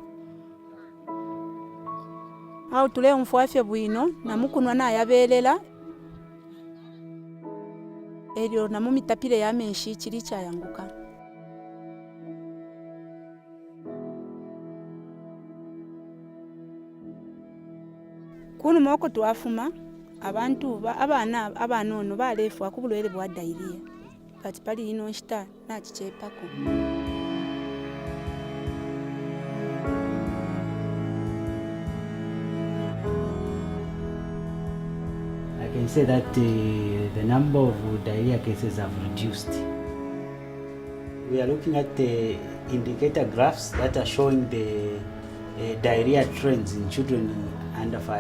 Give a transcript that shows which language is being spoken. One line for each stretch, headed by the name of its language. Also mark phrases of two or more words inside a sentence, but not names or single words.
Bemba: au tule umfwafye bwino namukunwa nayabelela elyo namumitapile ya menshi chili chayanguka kunu moko twafuma abantu abana ono balefwa kubulwele bwa diarrhea kati pali ino nshita nachichepako.
English: I can say that the number of diarrhea cases have reduced. We are looking at the indicator graphs that are showing the diarrhea trends in children under 5.